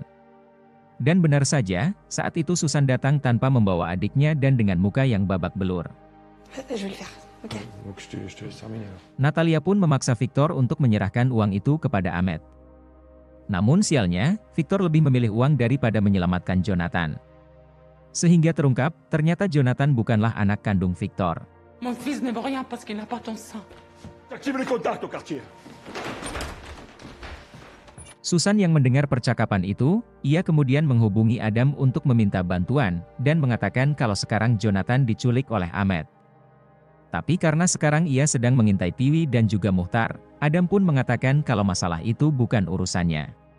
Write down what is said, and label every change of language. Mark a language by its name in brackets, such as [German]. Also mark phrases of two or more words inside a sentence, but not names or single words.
[Indonesian] Dan benar saja, saat itu Susan datang tanpa membawa adiknya dan dengan muka yang babak belur. Natalia pun memaksa Victor untuk menyerahkan uang itu kepada Ahmed. Namun sialnya, Victor lebih memilih uang daripada menyelamatkan Jonathan. Sehingga terungkap, ternyata Jonathan bukanlah anak kandung Victor. [French] Mon fils ne vaut rien parce qu'il n'a pas ton sang. Active les contacts au quartier. [Indonesian] Susan yang mendengar percakapan itu, ia kemudian menghubungi Adam untuk meminta bantuan, dan mengatakan kalau sekarang Jonathan diculik oleh Ahmed. Tapi karena sekarang ia sedang mengintai Tiwi dan juga Muhtar, Adam pun mengatakan kalau masalah itu bukan urusannya.